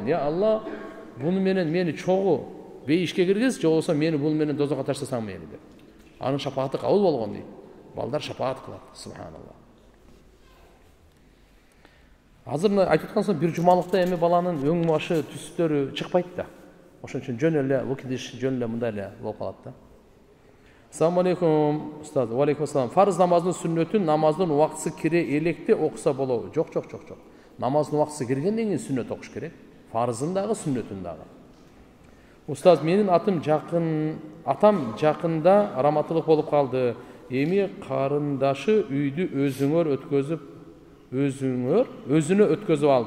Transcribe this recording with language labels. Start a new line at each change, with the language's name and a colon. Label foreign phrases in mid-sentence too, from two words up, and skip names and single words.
Kyrgyz: Я Алла, буну менен мени чогуу бейишке киргиз, же болбосо мени бул менен дозокко таштасаң мени деп. Анын шапааты кабыл болгон дейт. Балдар шапаат кылат, субханалла. Азыр айтып аткансың, бир жумалыкта эми баланын өң башы, түстөрү чыкпайт да. Ошон үчүн жөн эле выкидиш, жөн эле мындай эле болуп калат да.
Arabic: السلام عليكم، أستاذ. وعليكم السلام.
Kyrgyz: Фарз намазынын сүннөтүн намаздын убактысы кире электе окуса болобу? Жок. Намаздын убактысы киргенден кийин сүннөт окуш керек. Фарзын дагы, сүннөтүн дагы. Устаз, менин атам жакында раматылык болуп калды. Эми карындашы үйдү өзүнө өткөзүп алды.